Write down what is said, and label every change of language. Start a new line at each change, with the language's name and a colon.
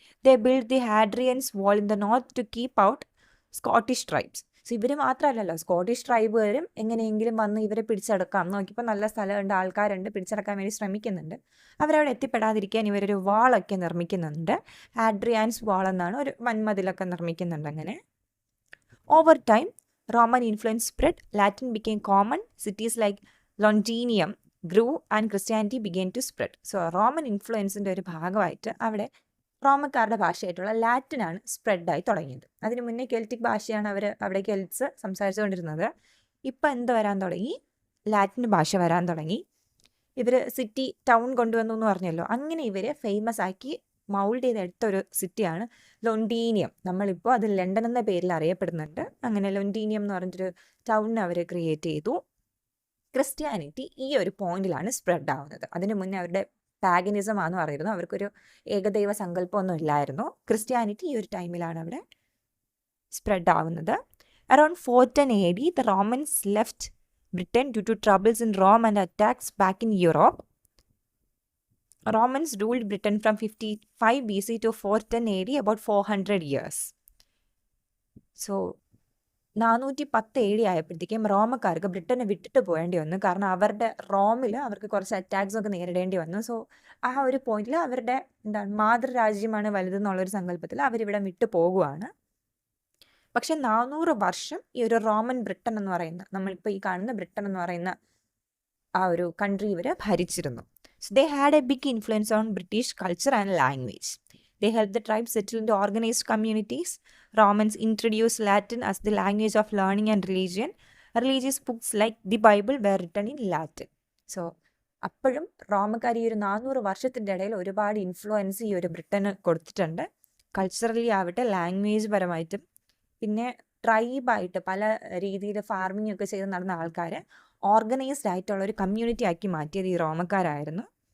English: They build the Hadrian's Wall in the north to keep out Scottish tribes.
Malayalam: So ഇവർ മാത്രമല്ലല്ലോ, Scottish ട്രൈബുകാരും എങ്ങനെയെങ്കിലും വന്ന് ഇവരെ പിടിച്ചെടുക്കാം നോക്കിയപ്പോൾ നല്ല സ്ഥലമുണ്ട്, ആൾക്കാരുണ്ട്, പിടിച്ചെടുക്കാൻ വേണ്ടി ശ്രമിക്കുന്നുണ്ട്. അവരവിടെ എത്തിപ്പെടാതിരിക്കാൻ ഇവരൊരു വാളൊക്കെ നിർമ്മിക്കുന്നുണ്ട്. ഹാഡ്രിയാൻസ് വാൾ എന്നാണ്, ഒരു വൻമതിലൊക്കെ നിർമ്മിക്കുന്നുണ്ട്.
English: അങ്ങനെ over time Roman influence spread, Latin became common, cities like Londinium grew and Christianity began to spread.
Malayalam: So Roman influenceൻ്റെ ഒരു ഭാഗമായിട്ട് അവിടെ റോമക്കാരുടെ ഭാഷയായിട്ടുള്ള ലാറ്റിനാണ് സ്പ്രെഡായി തുടങ്ങിയത്. അതിന് മുന്നേ കെൽറ്റിക് ഭാഷയാണ് അവിടെ കെൽറ്റ്സ് സംസാരിച്ചുകൊണ്ടിരുന്നത്. ഇപ്പം എന്ത് വരാൻ തുടങ്ങി, ലാറ്റിൻ ഭാഷ വരാൻ തുടങ്ങി. ഇവർ സിറ്റി ടൗൺ കൊണ്ടുവന്നു എന്ന് പറഞ്ഞല്ലോ, അങ്ങനെ ഇവർ ഫേമസ് ആക്കി മൗൾഡ് ചെയ്തെടുത്ത ഒരു സിറ്റിയാണ് ലൊണ്ടീനിയം. നമ്മളിപ്പോൾ അത് ലണ്ടൻ എന്ന പേരിൽ അറിയപ്പെടുന്നുണ്ട്. അങ്ങനെ ലൊണ്ടീനിയം എന്ന് പറഞ്ഞിട്ടൊരു ടൗണിനെ അവർ ക്രിയേറ്റ് ചെയ്തു. ക്രിസ്ത്യാനിറ്റി ഈ ഒരു പോയിന്റിലാണ് സ്പ്രെഡ് ആവുന്നത്. അതിന് മുന്നേ അവരുടെ പാഗനിസം ആണെന്ന് പറയുന്നു. അവർക്കൊരു ഏകദൈവ സങ്കല്പമൊന്നും ഇല്ലായിരുന്നു. ക്രിസ്ത്യാനിറ്റി ഈ ഒരു ടൈമിലാണ് അവിടെ സ്പ്രെഡ് ആവുന്നത്.
English: Around 410 AD, the Romans left Britain due to troubles in Rome and attacks back in Europe. Romans ruled Britain from 55 BC to 410 AD, about 400 years.
Malayalam: So 410 AD ആയപ്പോഴത്തേക്കും റോമക്കാർക്ക് ബ്രിട്ടനെ വിട്ടിട്ട് പോകേണ്ടി വന്നു. കാരണം റോമിൽ അവർക്ക് കുറച്ച് അറ്റാക്സ് ഒക്കെ നേരിടേണ്ടി വന്നു. സോ ആ ഒരു പോയിന്റിൽ അവരുടെ മാതൃരാജ്യമാണ് വലുതെന്നുള്ളൊരു സങ്കല്പത്തിൽ അവരിവിടെ വിട്ടു പോകുവാണ്. പക്ഷെ 400 വർഷം ഈ ഒരു റോമൻ ബ്രിട്ടൻ എന്ന് പറയുന്ന, നമ്മളിപ്പോൾ ഈ കാണുന്ന ബ്രിട്ടൻ എന്ന് പറയുന്ന ആ ഒരു കൺട്രി ഇവർ ഭരിച്ചിരുന്നു.
English: So they had a big influence on British culture and language. They helped the tribes settle into organized communities. Romans introduced Latin as the language of learning and religion. Religious books like the Bible were written in Latin.
Malayalam: So അപ്പോഴും റോമക്കാർ ഈ ഒരു 400 വർഷത്തിൻ്റെ ഇടയിൽ ഒരുപാട് influence ഈ ഒരു ബ്രിട്ടന് കൊടുത്തിട്ടുണ്ട്. Culturally ആവട്ടെ, ലാംഗ്വേജ് പരമായിട്ടും, പിന്നെ ട്രൈബായിട്ട് പല രീതിയിൽ ഫാർമിംഗ് ഒക്കെ ചെയ്ത് നടന്ന ആൾക്കാരെ ഓർഗനൈസ്ഡ് ആയിട്ടുള്ള ഒരു കമ്മ്യൂണിറ്റി ആക്കി മാറ്റിയത് ഈ റോമക്കാരായിരുന്നു.